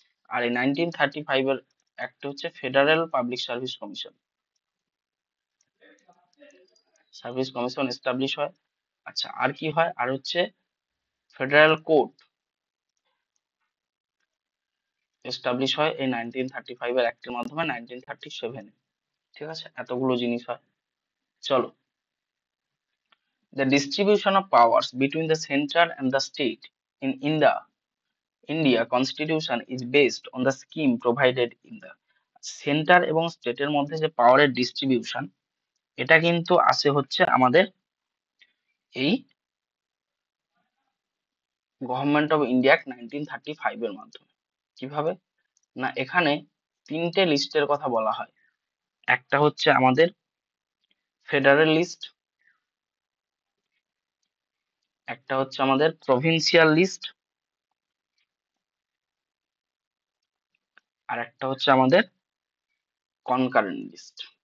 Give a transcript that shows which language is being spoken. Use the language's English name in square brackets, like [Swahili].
[Bangla] আর এই 1935 এর একটা হচ্ছে federal public service commission, service commission establish হয়। আচ্ছা, আর কি হয়, আর হচ্ছে ফেডারেল কোর্ট এস্টাবলিশ হয় এই 1935 এর অ্যাক্টের মাধ্যমে 1937-এ, ঠিক আছে, এতগুলো জিনিস হয়। চলো, [English] the distribution of powers between the center and the state in India constitution is based on the scheme provided in the [Bangla] centre এবং স্টেটের মধ্যে যে পাওয়ারের ডিস্ট্রিবিউশন, এটা কিন্তু আসে হচ্ছে আমাদের এই গভর্নমেন্ট অফ ইন্ডিয়া 1935 এর মাধ্যমে। কিভাবে? না, এখানে তিনটে লিস্টের কথা বলা হয়, একটা হচ্ছে আমাদের ফেডারেল লিস্ট, একটা হচ্ছে আমাদের প্রভিন্সিয়াল লিস্ট, আর একটা হচ্ছে আমাদের কনকারেন্ট লিস্ট।